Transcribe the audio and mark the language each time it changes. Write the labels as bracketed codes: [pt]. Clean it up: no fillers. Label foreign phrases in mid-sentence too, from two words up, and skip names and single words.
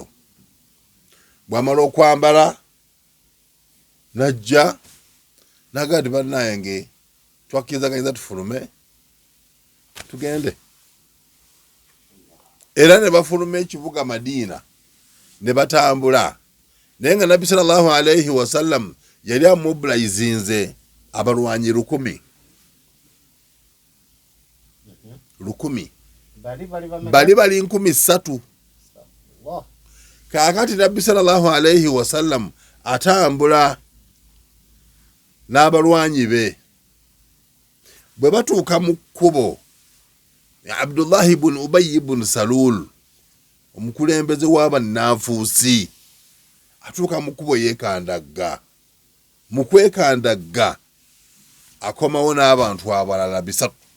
[lg] Bw'amala okwambala n'ajja n'agamba nti bannayange twakkirizaganyizza tufulume tugende. Era ne bafuluma ekibuga Madiina ne batambula naye nga nabbi [ar] صلى الله عليه وسلم [lg] yali amobilizinze abalwanyi 1,000 bali 3,000 kakati nabbi [ar] صلى الله عليه وسلم [lg] atambula n'abalwanyi be bwe batuuka mu kkubo Abdullahi ibn Ubayy ibn Salul omukulembeze w'abannanfuusi atuuka mu kkubo yeekandagga mu kwekandagga akomawo n'abantu abalala 3